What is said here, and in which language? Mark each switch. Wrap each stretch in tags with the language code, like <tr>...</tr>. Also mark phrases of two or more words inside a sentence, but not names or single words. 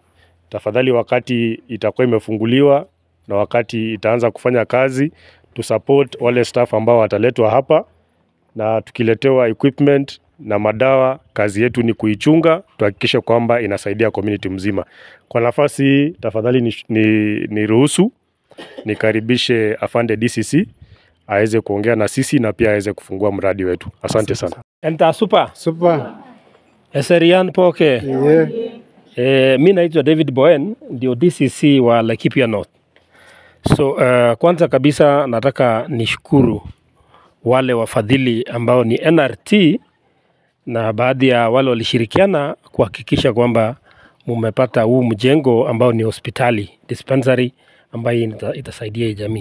<sw>Tafadhali wakati itakuwa imefunguliwa na wakati itaanza kufanya kazi, tu support wale staff ambao wataletwa hapa, na tukiletewa equipment na madawa, kazi yetu ni kuichunga, tuhakikishe kwamba inasaidia community mzima. Kwa nafasi tafadhali ni ruhusu nikaribishe afande DCC aweze kuongea na sisi na pia aweze kufungua mradi wetu. Asante sana.</sw> <mas>Enta super. Super. Eserian poke. Yeah.</mas> <sw>Mimi naitwa David Boen, ndio DCC wa Laikipia North. So kwanza kabisa nataka nishukuru wale wafadhili ambao ni NRT na baadhi ya wale walishirikiana kuhakikisha kwamba mumepata huu mjengo ambao ni hospitali, dispensary ambayo itasaidia jamii.</sw>